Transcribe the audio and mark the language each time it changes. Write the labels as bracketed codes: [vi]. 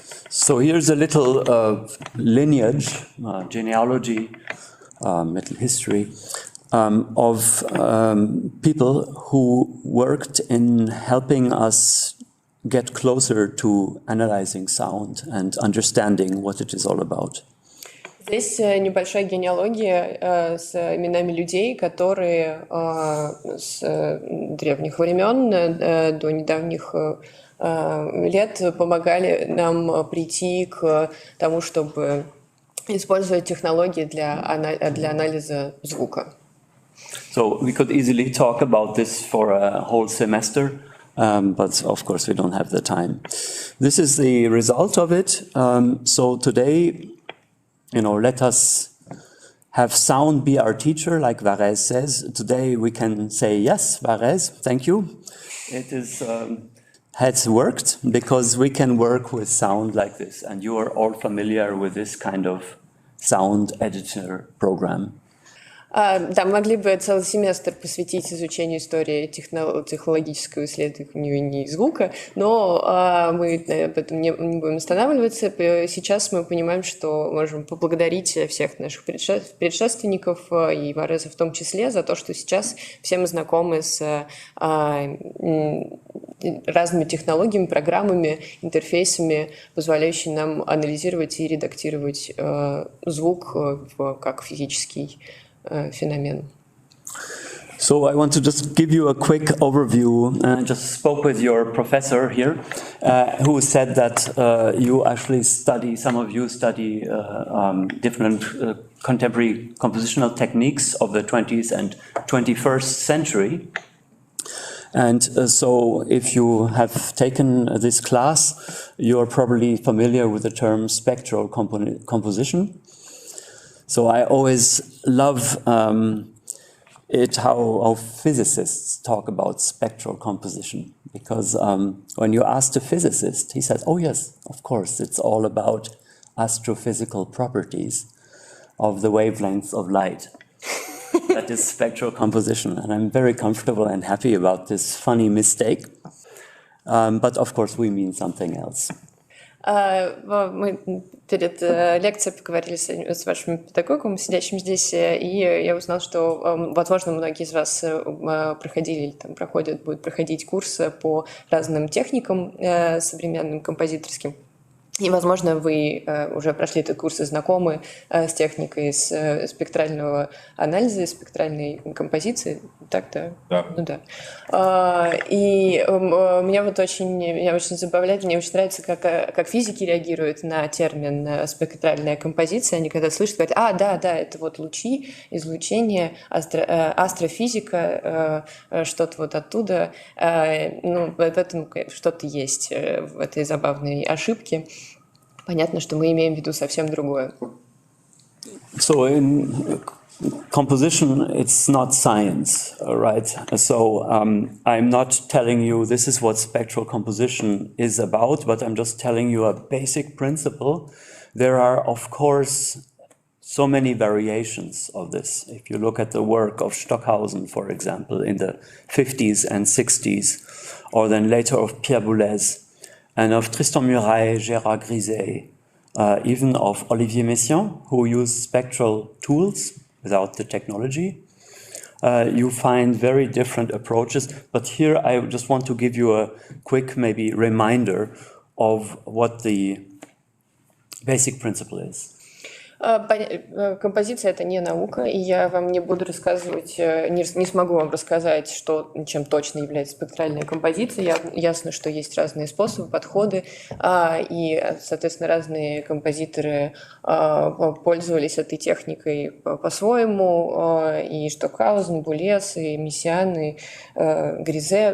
[en] So here's a little lineage, genealogy, middle history of people who worked in helping us get closer to analyzing sound and understanding what it is all about. [ru] Здесь небольшая генеалогия с именами людей, которые с древних времен до недавних лет помогали нам прийти к тому, чтобы использовать технологии для анализа звука. [en] So we could easily talk about this for a whole semester, but of course we don't have the time. This is the result of it. So today, let us have sound be our teacher, like Varèse says. Today we can say, yes, Varèse, thank you. It has worked because we can work with sound like this, and you are all familiar with this kind of sound editor program. [ru] Да, мы могли бы целый семестр посвятить изучению истории технологического исследования звука, но мы об этом не будем останавливаться. Сейчас мы понимаем, что можем поблагодарить всех наших предшественников, и Вареза в том числе, за то, что сейчас все мы знакомы с разными технологиями, программами, интерфейсами, позволяющими нам анализировать и редактировать звук как физический phenomenon. [en] So I want to just give you a quick overview. I just spoke with your professor here, who said that some of you study different contemporary compositional techniques of the 20th and 21st century. And so if you have taken this class, you're probably familiar with the term spectral composition. So I always love it how physicists talk about spectral composition, because when you ask a physicist, he says, oh yes, of course, it's all about astrophysical properties of the wavelengths of light. That is spectral composition, and I'm very comfortable and happy about this funny mistake. But of course we mean something else. [ru] Мы перед лекцией поговорили с вашим педагогом, сидящим здесь, и я узнала, что, возможно, многие из вас проходили или будут проходить курсы по разным техникам современным композиторским. И, возможно, вы уже прошли этот курс и знакомы с техникой спектрального анализа, спектральной композиции. Так, да? Да. Ну да. И меня очень забавляет, мне очень нравится, как физики реагируют на термин спектральная композиция. Они когда слышат, говорят, да, это вот лучи, излучение, астрофизика, что-то вот оттуда. Ну, в этом что-то есть, в этой забавной ошибке. Понятно, что мы имеем в виду совсем другое. [en] So in composition, it's not science, right? So I'm not telling you this is what spectral composition is about, but I'm just telling you a basic principle. There are, of course, so many variations of this. If you look at the work of Stockhausen, for example, in the 50s and 60s, or then later of Pierre Boulez, and of Tristan Murail, Gérard Griset, even of Olivier Messiaen, who used spectral tools without the technology. You find very different approaches, but here I just want to give you a quick maybe reminder of what the basic principle is. [ru] Композиция — это не наука, и я вам не буду рассказывать, не смогу вам рассказать, чем точно является спектральная композиция. Ясно, что есть разные способы, подходы, и, соответственно, разные композиторы пользовались этой техникой по-своему, и Штокхаузен, Булез, и Мессиан, и Гризе.